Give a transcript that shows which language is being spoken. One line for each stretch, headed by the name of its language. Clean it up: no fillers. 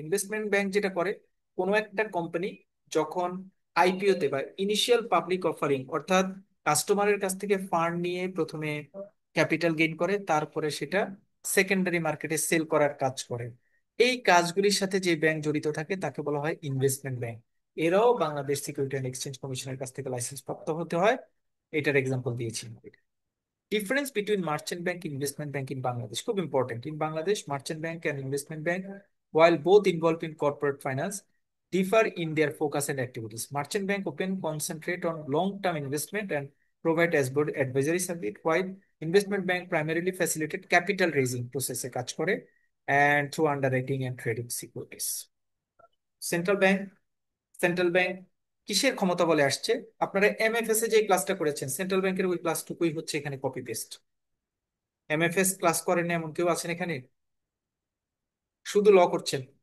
Bangla: Investment bank যেটা করে, কোনো একটা কোম্পানি যখন আইপিও তে বা ইনিশিয়াল পাবলিক অফারিং, অর্থাৎ কাস্টমারের কাছ থেকে ফান্ড নিয়ে প্রথমে ক্যাপিটাল গেইন করে, তারপরে সেটা সেকেন্ডারি মার্কেটে সেল করার কাজ করে, এই কাজগুলির সাথে যে ব্যাংক জড়িত থাকে তাকে বলা হয় ইনভেস্টমেন্ট ব্যাংক। এরাও বাংলাদেশ সিকিউরিটি অ্যান্ড এক্সচেঞ্জ কমিশনের কাছ থেকে লাইসেন্স প্রাপ্ত হতে হয়। এটার এক্সাম্পল দিয়েছি।
English: Difference between merchant bank and investment bank in Bangladesh.
Bangla: খুব important.
English: In Bangladesh, merchant bank and investment bank, while both involved in corporate finance, differ in their focus and activities. Merchant bank often concentrate on long-term investment and provide as good advisory service, while investment bank primarily facilitate capital raising process
Bangla: এ কাজ করে
English: and through underwriting and trading securities.
Bangla: Central bank, central bank কিসের ক্ষমতা বলে আসছে? আপনারা MFS এ যে ক্লাসটা করেছেন, সেন্ট্রাল ব্যাংকের ওই ক্লাসটুকুই হচ্ছে এখানে কপি পেস্ট। এমএফএস ক্লাস করেন না এমন কেউ আছেন এখানে? শুধু ল করছেন?